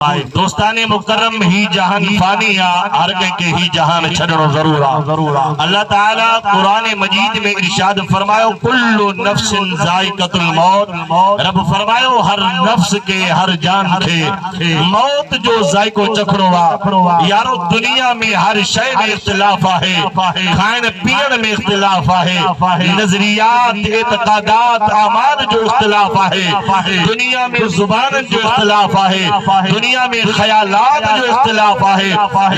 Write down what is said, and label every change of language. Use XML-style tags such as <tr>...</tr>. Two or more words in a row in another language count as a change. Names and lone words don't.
<kfr>दोस्ताने मुकर्रम ही जहान फानी आ हर के ही जहान छड़नो जरूर आ। अल्लाह ताला कुरान मजीद में इरशाद फरमायो</kfr> <ar>كل نفس ذائقة الموت.</ar> <kfr>रब फरमायो हर नफ्स के हर जान के मौत जो जायको चखणो आ। यारो दुनिया में हर शय में इख्तिलाफ है, खान पीण में इख्तिलाफ है, नजरियात एतकादात आमाल जो इख्तिलाफ है, दुनिया में जुबान जो इख्तिलाफ है, दुनिया में ख्यालात जो इख्तिलाफ है।</kfr>